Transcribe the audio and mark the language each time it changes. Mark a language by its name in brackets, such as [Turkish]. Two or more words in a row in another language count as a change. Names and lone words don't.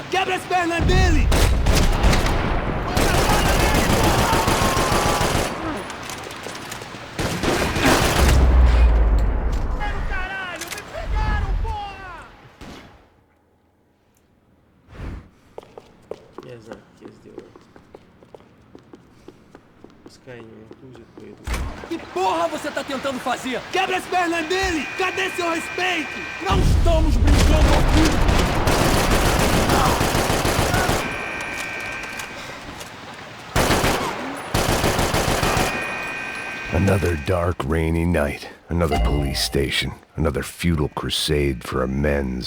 [Portuguese] Quebra as pernas dele! [Russian] Я знаю, как я сделаю. Пускай не укусит, пойду. [Portuguese] Que porra você tá tentando fazer? Quebra as pernas dele! Cadê seu respeito? Não estamos brincando aqui! [English] Another dark, rainy night. Another police station. Another futile crusade for amends.